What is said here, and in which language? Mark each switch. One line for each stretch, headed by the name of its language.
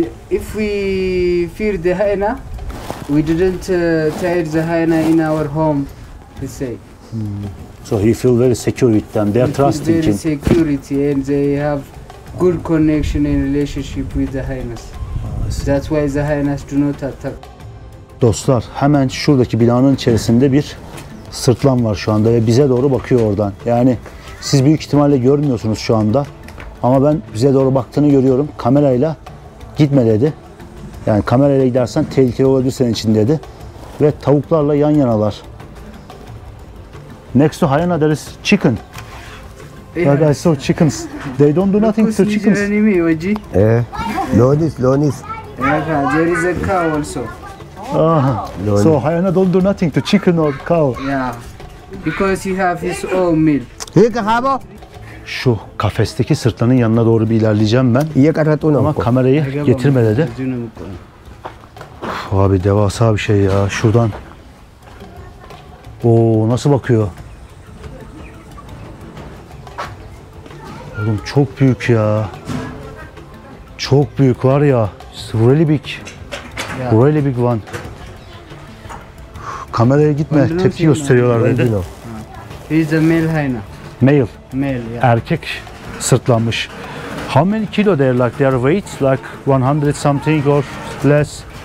English: If we fear the hyena, we didn't tie the hyena in our home, let's say. So he feel very secure with them. They are It is trusting their him. security and they have good connection and relationship with the hyenas. That's why the hyenas do not attack.
Turkish: Dostlar hemen şuradaki binanın içerisinde bir sırtlan var şu anda ve bize doğru bakıyor oradan. Yani siz büyük ihtimalle görmüyorsunuz şu anda. Ama ben bize doğru baktığını görüyorum. Kamerayla gitme dedi. Yani kamerayla gidersen tehlikeli olabilir senin için dedi. Ve tavuklarla yan yanalar.
English: Next to hyena there is chicken. Yeah, I saw chickens. They don't do nothing to chickens. Loonis. There is a cow also. Ah, so hyena don't do nothing to chicken or cow. Yeah, because he have his own meal. Hiika haabo.
Turkish: Şu kafesteki sırtlanın yanına doğru bir ilerleyeceğim ben. Iya karatuun Ama onko. kamerayı getirme dedi. Uf, abi devasa bir şey ya. Şuradan. Oo, nasıl bakıyor? Oğlum çok büyük ya. Çok büyük var ya. It's really big. Really big one. Kameraya gitme. Tepki gösteriyorlar dedi.
English: He is a male hyena. Male. Male, yeah.
Turkish: Erkek sırtlanmış.
English: How many kilo they are like? Their weight like 100 something or less?